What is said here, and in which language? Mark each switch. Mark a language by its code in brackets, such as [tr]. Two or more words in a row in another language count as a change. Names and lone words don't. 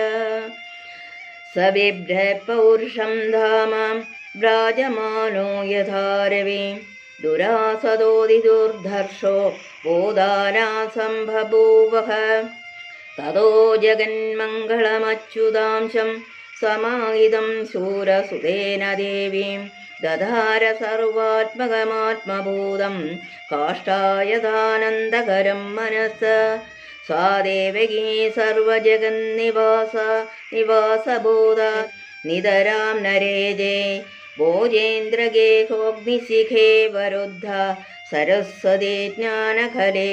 [sa] സബിഭ്രഃ പൗരുഷം ധാമ വ്രാജമാനോ യഥാ രവി ദുരാസദോദിദുർധർഷോ ബോധാനാസംഭൂവഃ തതോ ജഗന്മംഗളമച്യുതാംശം സമാഹിതം ശൂരസുതേന ദേവീം दधार सर्वात्मकमात्मभूतं काष्ठायदानन्दकरं मनस सा देवकी सर्वजगन्निवासबोधा नितरां नरेजे भोजेन्द्रगेहोऽग्निशिखे वरुद्धा सरस्वती ज्ञानखले